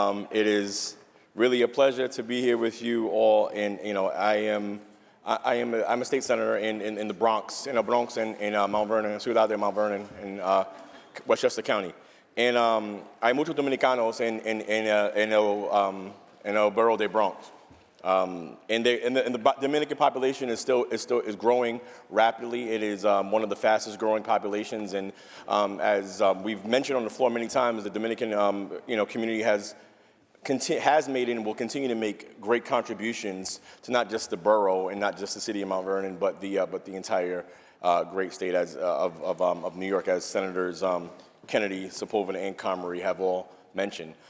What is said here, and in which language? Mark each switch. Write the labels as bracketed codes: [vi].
[en] It is really a pleasure to be here with you all. And I'm a state senator in the Bronx, in Mount Vernon, Ciudad de Mount Vernon, in Westchester County. [es] And hay muchos dominicanos en el borough de Bronx. [en] And the Dominican population is growing rapidly. It is one of the fastest growing populations, and as we've mentioned on the floor many times, the Dominican community has made and will continue to make great contributions to not just the borough and not just the city of Mount Vernon, but the entire great state of New York, as Senators Kennedy, Sepulveda, and Comrie have all mentioned.